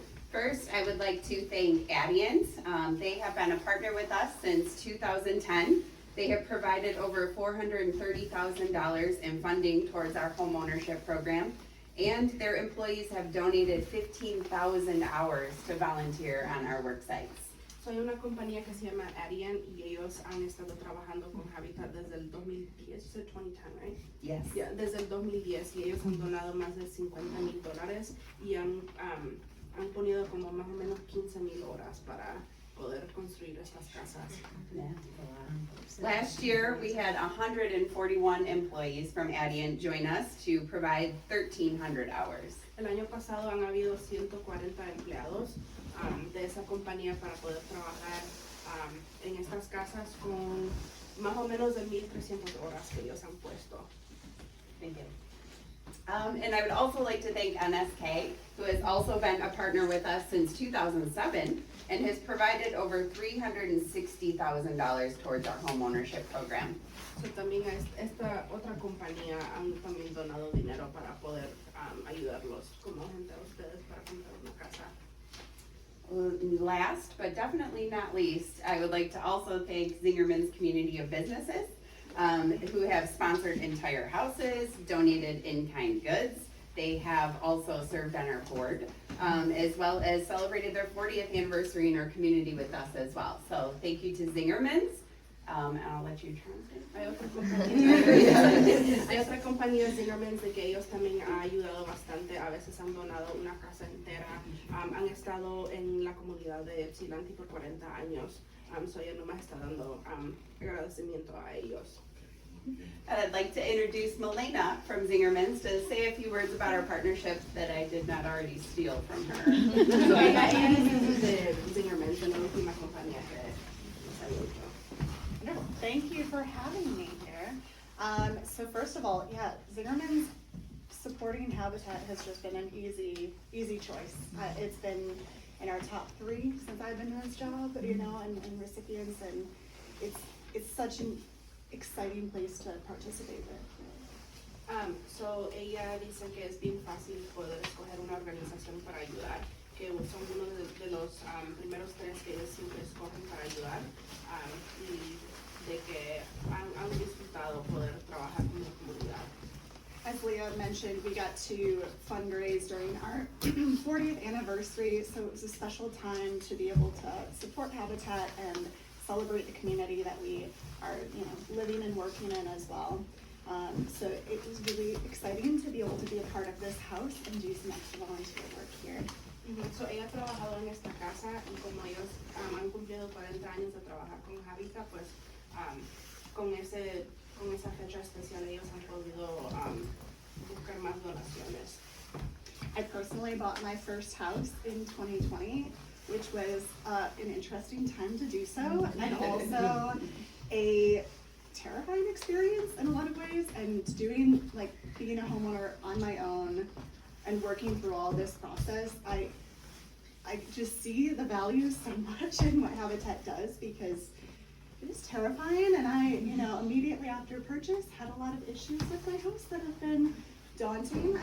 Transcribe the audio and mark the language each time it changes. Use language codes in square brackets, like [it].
[en] First, I would like to thank Adient. They have been a partner with us since 2010. They have provided over $430,000 in funding towards our home ownership program, and their employees have donated 15,000 hours to volunteer on our work sites. [es] So hay una compañía que se llama Adient y ellos han estado trabajando con Habitat desde el 2010, [en] you said 2010, right? Yes. [es] Yeah, desde el 2010 y ellos han donado más de $50,000 y han ponido como más o menos 15,000 horas para poder construir estas casas. [en] Yeah. Last year, we had 141 employees from Adient join us to provide 1,300 hours. [es] El año pasado han habido 140 empleados de esa compañía para poder trabajar en estas casas con más o menos de 1,300 horas que ellos han puesto. [en] Thank you. And I would also like to thank NSK, who has also been a partner with us since 2007 and has provided over $360,000 towards our home ownership program. [es] So, también esta otra compañía han también donado dinero para poder ayudarlos como gente a ustedes para comprar una casa. [en] Last, but definitely not least, I would like to also thank Zingerman's Community of Businesses, who have sponsored entire houses, donated in-kind goods. They have also served on our board, as well as celebrated their 40th anniversary in our community with us as well. So thank you to Zingerman's, and I'll let you translate. [es] Hay otra compañía, Zingerman, de que ellos también han ayudado bastante. A veces han donado una casa entera. Han estado en la comunidad de Ypsilanti por 40 años. So ella nomás está dando agradecimiento a ellos. [en] And I'd like to introduce Milena from Zingerman's to say a few words about our partnership that I did not already steal from her. [es] So ella es de Zingerman, de la última compañía que nos ha hecho. [en] Wonderful. Thank you for having me here. So first of all, yeah, Zingerman's supporting Habitat has just been an easy choice. It's been in our top 3 since I've been in this job, you know, and recipients, and it's such an exciting place to participate with. [es] So ella dice que es bien fácil poder escoger una organización para ayudar, que son uno de los primeros 3 que ellos siempre escogen para ayudar, y de que han disfrutado poder trabajar con la comunidad. [en] As Leah mentioned, we got to fundraise during our 40th anniversary, so it was a special time to be able to support Habitat and celebrate the community that we are, you know, living and working in as well. So it was really exciting to be able to be a part of this house and do some extra volunteer work here. [es] So ella ha trabajado en esta casa y como ellos han cumplido 40 años de trabajar con Habitat, pues con esa fecha especial ellos han podido buscar más donaciones. [en] I personally bought my first house in 2020, which was an interesting time to do so, and also a terrifying experience in a lot of ways, and being a homeowner on my own and working through all this process, I just see the value so much in what Habitat does, because it is terrifying, and I, you know, immediately after purchase had a lot of issues with my house that have been daunting.